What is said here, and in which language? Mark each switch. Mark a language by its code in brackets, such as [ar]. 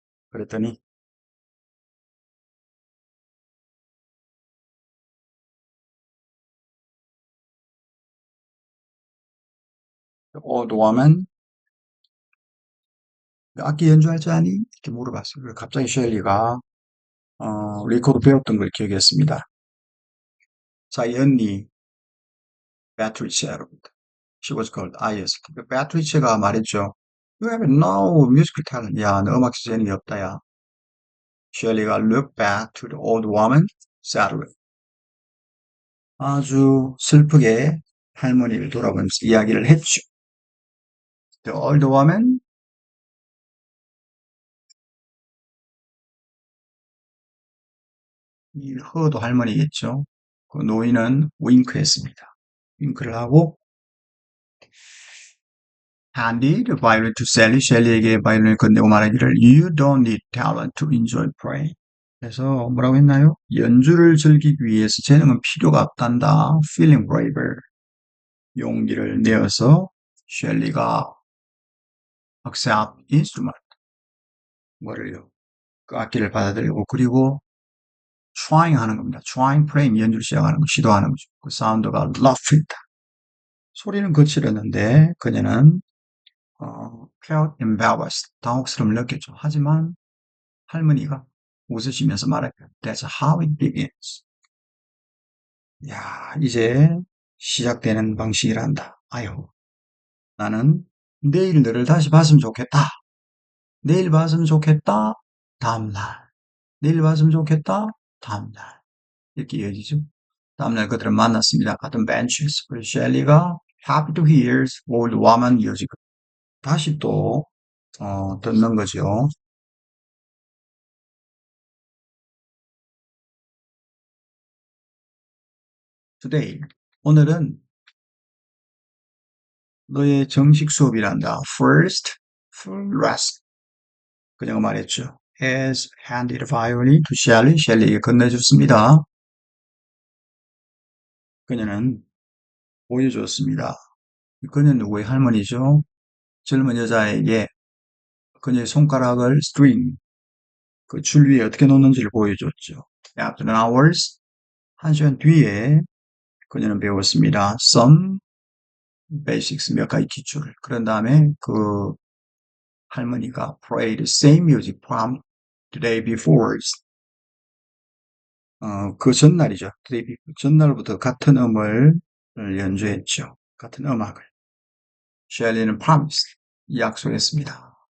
[ko] 그랬더니 [en] old woman [ko] 악기 연주할 줄 아니? 이렇게 물어봤어요. 그래서 갑자기 셸리가 리코더 배웠던 걸 기억했습니다. 자기 언니 베아트리체로부터 [en] She was called IS. [ko] 베아트리체가 말했죠. [en] You have no musical talent. [ko] 야, 너 음악 재능이 없다, 야. [en] 셸리가 look back to the old woman sadly. [ko] 아주 슬프게 할머니를 돌아보면서 이야기를 했죠. [en] The old woman [ko] 이 허도 할머니겠죠. 그 노인은 윙크했습니다. 윙크를 하고 [en] handed the violin to Sally. [ko] 셸리에게 바이올린을 건네고 말하기를 [en] You don't need talent to enjoy playing. [ko] 그래서 뭐라고 했나요? 연주를 즐기기 위해서 재능은 필요가 없단다. [en] Feeling braver. [ko] 용기를 내어서 셸리가 [en] accept instrument. [ko] 뭐를요? 그 악기를 받아들이고 그리고 trying 하는 겁니다. [en] trying playing [ko] 연주를 시작하는 거, 시도하는 거죠. 그 사운드가 rough이다. 소리는 거칠었는데 그녀는 [en] felt embarrassed. [ko] 당혹스러움을 느꼈죠. 하지만 할머니가 웃으시면서 말했죠. [en] That's how it begins. [ko] 야, 이제 시작되는 방식이란다. 아유, 나는 내일 너를 다시 봤으면 좋겠다. 내일 봤으면 좋겠다. 다음날. 내일 봤으면 좋겠다. 다음날. 이렇게 이어지죠. 다음날 그들은 만났습니다. 같은 벤치에서. [en] 그래서 셸리가 happy to hear old woman music. [ko] 다시 또 듣는 거죠. [en] Today. [ko] 오늘은 너의 정식 수업이란다. [en] First full lesson. [ko] 그녀가 말했죠. [en] Has handed violin to Shelley. [ko] 셸리에게 건네줬습니다. 그녀는 보여주었습니다. 그녀는 누구의 할머니죠? 젊은 여자에게 그녀의 손가락을 string, 그 줄 위에 어떻게 놓는지를 보여줬죠. [en] After an hours, [ko] 한 시간 뒤에 그녀는 배웠습니다. [en] Some basics, [ko] 몇 가지 기초를. 그런 다음에 그 할머니가 [en] played the same music from the day before. [ko] 그 전날이죠. 전날부터 같은 음을 연주했죠. 같은 음악을. 셸리는 promised, 약속했습니다.